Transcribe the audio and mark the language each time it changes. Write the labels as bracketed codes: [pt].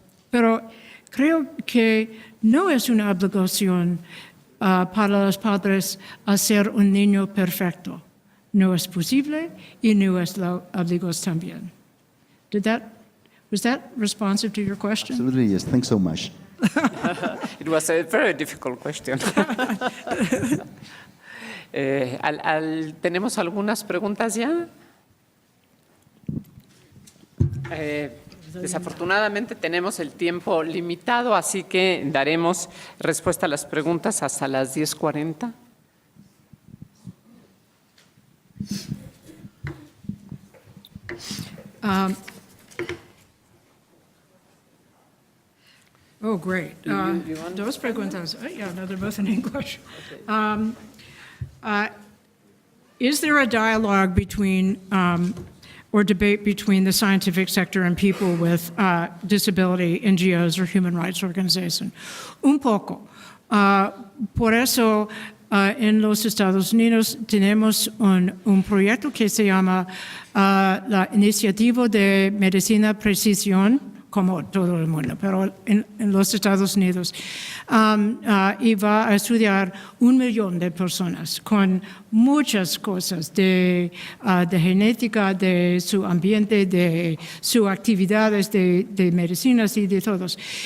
[es] Pero creo que no es una obligación para los padres hacer un niño perfecto. No es posible y no es la obligación también. [en] Was that responsive to your question? Absolutely, yes. Thanks so much. It was a very difficult question. [es] ¿Tenemos algunas preguntas ya? Desafortunadamente tenemos el tiempo limitado, así que daremos respuesta a las preguntas hasta las 10:40. [en] Oh, great. [es] Dos preguntas. [en] Yeah, no, they're both in English. Is there a dialogue between or debate between the scientific sector and people with disability, NGOs or human rights organizations? [es] Un poco. Por eso, en los Estados Unidos tenemos un proyecto que se llama la Iniciativa de Medicina Precisión, como todo el mundo, pero en los Estados Unidos, y va a estudiar 1 millón de personas con muchas cosas de genética, de su ambiente, de sus actividades de medicinas y de todos.